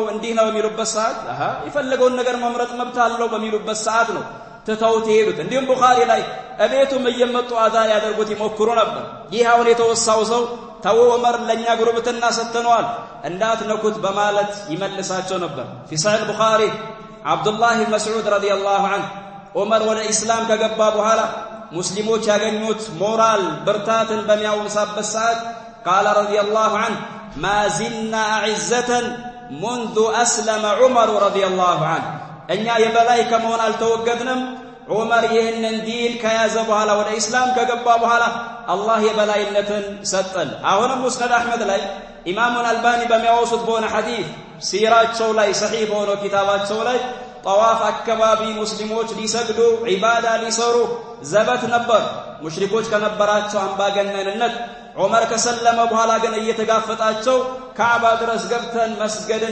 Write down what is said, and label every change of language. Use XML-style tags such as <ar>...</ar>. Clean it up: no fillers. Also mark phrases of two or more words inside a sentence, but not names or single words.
<am>እንዲህ ነው የሚሉበት ሰዓት ይፈልገውን ነገር መምረጥ መብት አለው በሚሉበት ሰዓት ነው ተተውት ይሄዱት እንዲሁም ቡኻሪ ላይ እቤቱም እየመጡ አዛን ያደርጉት ይሞክሩ ነበር ይህ አሁን የተወሳው ሰው ተው ዑመር ለኛ ጉርብትና ሰተነዋል እንዳትነኩት በማለት ይመልሳቸው ነበር</am> <ar>في صحيح البخاري عبد الله بن مسعود رضي الله عنه</ar> <am>ዑመር ወደ እስላም ከገባ በኋላ ሙስሊሞች ያገኙት ሞራል ብርታትን በሚያወሳበት ሰዓት</am> <ar>قال رضي الله عنه ما زلنا عزة منذ أسلم عمر رضي الله</ar> <am>عنه እኛ የበላይ ከመሆን አልተወገድንም ዑመር ይህንን ዲን ከያዘ በኋላ ወደ እስላም ከገባ በኋላ አላህ የበላይነትን ሰጠን አሁንም ሙስነድ አህመድ ላይ ኢማሙን አልባኒ በሚያወሱት በሆነ ሐዲስ ሲራቸው ላይ ሰሒህ በሆነው ኪታባቸው ላይ ጠዋፍ አካባቢ ሙስሊሞች ሊሰግዱ ዒባዳ ሊሰሩ ዘበት ነበር ሙሽሪኮች ከነበራቸው አምባገነንነት ዑመር ከሰለመ በኋላ ግን እየተጋፈጣቸው ካዕባ ድረስ ገብተን መስገድን</am>